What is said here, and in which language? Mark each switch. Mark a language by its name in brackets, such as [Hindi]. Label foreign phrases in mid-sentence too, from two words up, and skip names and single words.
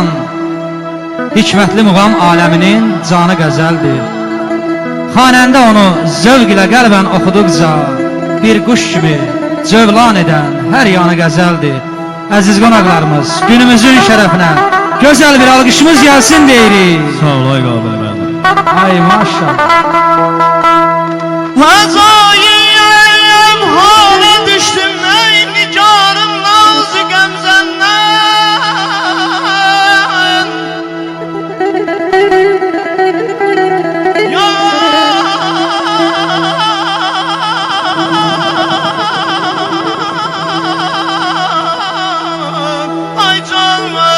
[Azerbaijani] Hikmətli muğam aləminin canı qəzəldir. Xanəndə onu zövq ilə qəlbən oxuduqca bir quş kimi cövlan edən hər yanı qəzəldir. Əziz qonaqlarımız, günümüzün şərəfinə gözəl bir alqışımız gəlsin deyirik. Sağ ol ay qabil müəllim. Ay maşallah. [Turkish] Hazayem hale düştüm ey nigarım nazı gemzenden. [Azerbaijani] Ya ay canım.